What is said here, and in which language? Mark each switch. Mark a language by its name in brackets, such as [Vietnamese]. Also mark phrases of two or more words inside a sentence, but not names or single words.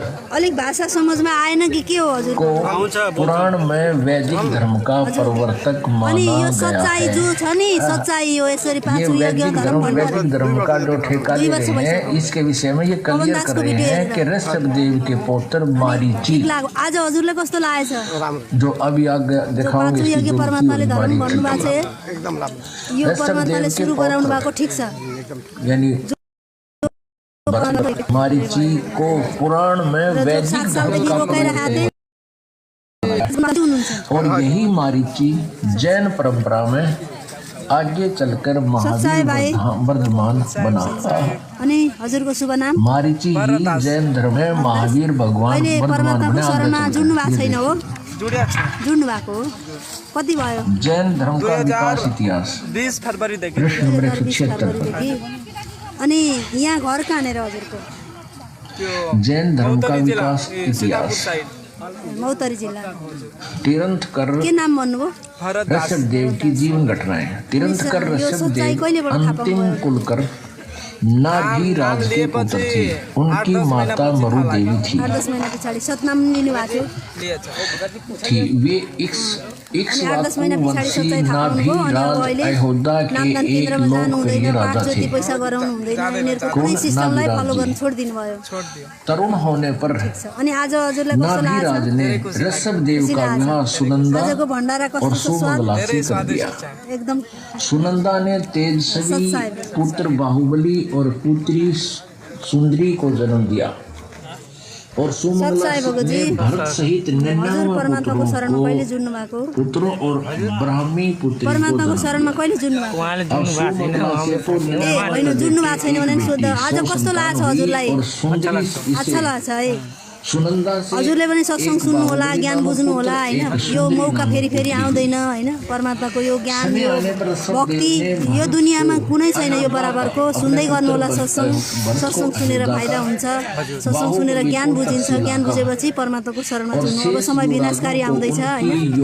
[Nepali] अलिक भाषा समझमा आएन कि के हो हजुर? [Hindi] को पुराण में वैदिक धर्म का प्रवर्तक माना गया [Nepali] सच्चाई जो छ नि सच्चाई हो यसरी [Hindi] है। ये वैदिक धर्म का जो ठेका ले रहे हैं इसके विषय में ये क्लियर कर रहे हैं कि ऋषभ देव के पौत्र मारीची। [Nepali] आज हजुरलाई कस्तो लागेछ? [Hindi] जो अभी आगे दिखाऊंगे [Nepali] परमात्माले धर्म भन्नुभएको छ, यो परमात्माले सुरु गराउनु भएको ठीक छ। [Hindi] यानी मारीची को पुराण में वैदिक धर्म का और यही मारीची जैन परंपरा में आगे चलकर महावीर वर्धमान बना। [Nepali] अनि हजुरको शुभ नाम? [Hindi] मारीची ही जैन धर्म में महावीर भगवान [Nepali] परमात्माको शरणमा जुट्नु भएको छैन हो? जुट्नु भएको कति भयो? [Hindi] जैन धर्म का विकास इतिहास [Nepali] 20 फरवरीदेखि [Hindi] पृष्ठ नंबर 176। [Nepali] अनि यहाँ घर कहाँनिर हजुरको? [Hindi] जैन धर्म का विकास इतिहास [Nepali] मौतरी जिल्ला। [Hindi] तीर्थंकर [Nepali] के नाम भन्नुभयो? [Hindi] ऋषभ देव की जीवन घटनाएं। तीर्थंकर ऋषभ देव अंतिम कुलकर नाभी राज के पुत्र थे। उनकी माता मरु देवी थी। [Nepali] 10 महीना पछाडि सतनाम लिनु भएको [Hindi] थी। वे इक्ष्वाकु वंशी नाभी राज अयोध्या के एक लोकप्रिय राजा थे। [Nepali] पैसा गराउनु हुँदैन, उनीहरुको कुनै सिस्टमलाई फलो गर्न छोड्दिनु भयो। [Hindi] तरुण होने पर [Nepali] अनि आज हजुरलाई कस्तो [Hindi] नाभी राज ने ऋषभ देव का विवाह सुनंदा [Nepali] आजको भण्डारा [Hindi] और [Nepali] कस्तो स्वाद [Hindi] सुमंगला से कर दिया। [Nepali] एकदम [Hindi] सुनंदा ने तेजस्वी पुत्र बाहुबली और पुत्री सुंदरी को जन्म दिया और सुमंगला [Nepali] सच्चाई भगवती। [Hindi] ने भरत सहित [Nepali] हजुर [Hindi] 99 [Nepali] परमात्माको शरणमा [Hindi] पुत्रों [Nepali] कहिले जुड्नु भएको [Hindi] को पुत्रों और ब्राह्मी पुत्री को [Nepali] परमात्माको [Hindi] जन्म [Nepali] शरणमा कहिले जुड्नु भएको उहाँले अब जुट्नु भएको छैन [Hindi] सुमंगला से तो [Nepali] ए होइन जुड्नु भएको छैन भने नि सोध्दा आज कस्तो लाग्छ हजुरलाई [Hindi] और सुंदरी [Nepali] अच्छा लाग्छ है [Hindi] सुनंदा से [Nepali] हजुरले पनि सत्संग सुन्नु होला ज्ञान बुझ्नु होला होइन यो मौका फेरि फेरि आउँदैन होइन परमात्माको यो ज्ञान यो भक्ति यो दुनियाँमा कुनै छैन यो बराबरको सुन्दै गर्नु होला सत्संग सुनेर फाइदा हुन्छ सत्संग सुनेर ज्ञान बुझिन्छ ज्ञान बुझेपछि परमात्माको शरणमा जुड्नु अब समय विनाशकारी आउँदैछ होइन